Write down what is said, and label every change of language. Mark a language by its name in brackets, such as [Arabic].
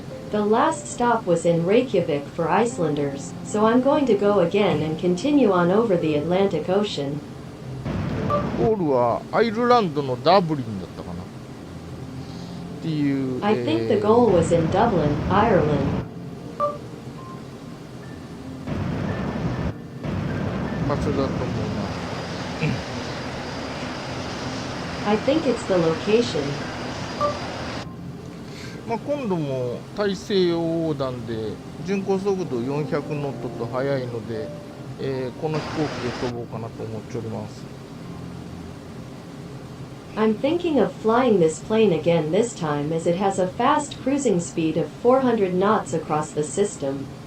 [English] The last stop was in Reykjavik for Icelanders, so I'm going to go again and continue on over the Atlantic Ocean. [Japanese] ゴールはアイルランドのダブリンだったかなっていう。 [English] I think the goal was in Dublin, Ireland. [Japanese] 場所だと思うな。 [English] I think it's the location. [Japanese] 今度も大西洋横断で巡航速度400ノットと速いので、この飛行機で飛ぼうかなと思っております。 [English] I'm thinking of flying this plane again this time as it has a fast cruising speed of 400 knots across the system.